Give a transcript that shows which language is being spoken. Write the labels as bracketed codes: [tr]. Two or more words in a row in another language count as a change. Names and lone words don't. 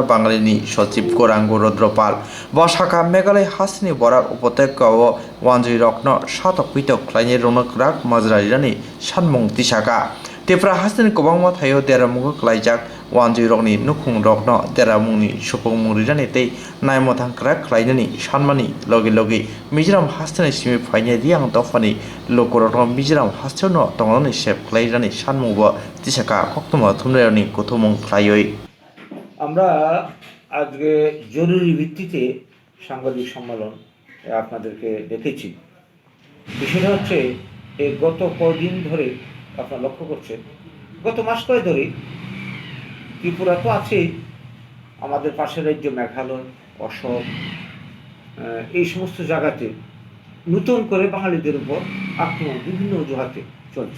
[trp] bangalini sachib Gouranga rudra bo sakha Meghalaya hasteni Borak upatakyao wanjwirogno satok pitok khwlainairogno kwrak majwra rinai sanmung tisaka Tripura hasteni kwbangma thaio deramungko khwlaijak wanjwirogni nukhungrogno deramungni supungmung rinai tei naimotang kwrak khwlainani sanmani logi Mizoram hasteni simi phaine riang dofani lokorogno Mizoram hasteo no tongnani sep khwlairani sanmungbo tisaka koktoma thumnaironi kothomung khwlaioi [bn] আমরা আজকে জরুরি ভিত্তিতে সাংবাদিক সম্মেলন আপনাদেরকে ডেকেছি। বিষয়টা হচ্ছে এই গত কদিন ধরে আপনারা লক্ষ্য করছেন, গত মাস কয়েক ধরে ত্রিপুরা তো আছে, আমাদের পাশের রাজ্য মেঘালয়, অসম, এই সমস্ত জায়গাতে নতুন করে বাঙালিদের উপর আক্রমণ বিভিন্ন অজুহাতে চলছে।